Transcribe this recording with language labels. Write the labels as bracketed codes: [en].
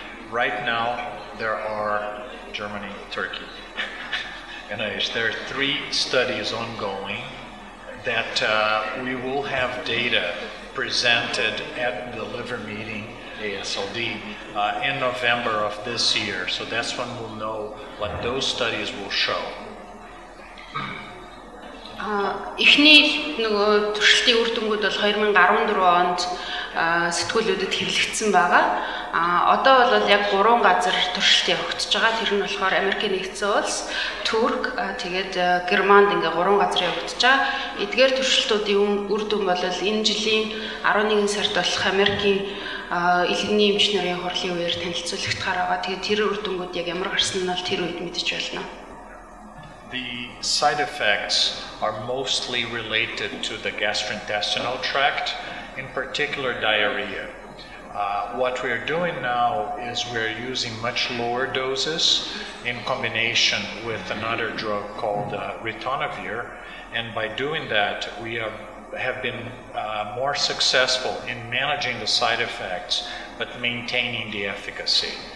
[en] Right now, there are Germany, Turkey, and there are 3 studies ongoing that we will have data presented at the liver meeting, ASLD, in November of this year. So that's when we'll know what those studies will show. [mn] Эхний нөгөө туршилтын үр дүнгууд бол 2014 онд сэтгүүлүүдэд хэвлэгдсэн байгаа. Одоо бол яг 3 газар туршилт явагдаж байгаа. Тэр нь болохоор Америкийн Нэгдсэн Улс, Турк, тэгээд Германд ингээ 3 газар явагдаж байгаа. Эдгээр туршилтуудын үр дүн бол энэ жилийн 11 сард болох Америкийн Элэгний эмчнэрийн хурлын үеэр танилцуулагдахаар байгаа. Тэгээд тэр үр дүнгууд яг ямар гарсан нь бол тэр үед мэдэж байна. [en] The side effects are mostly related to the gastrointestinal tract, in particular diarrhea. What we're doing now is we're using much lower doses in combination with another drug called ritonavir, and by doing that we have been more successful in managing the side effects but maintaining the efficacy.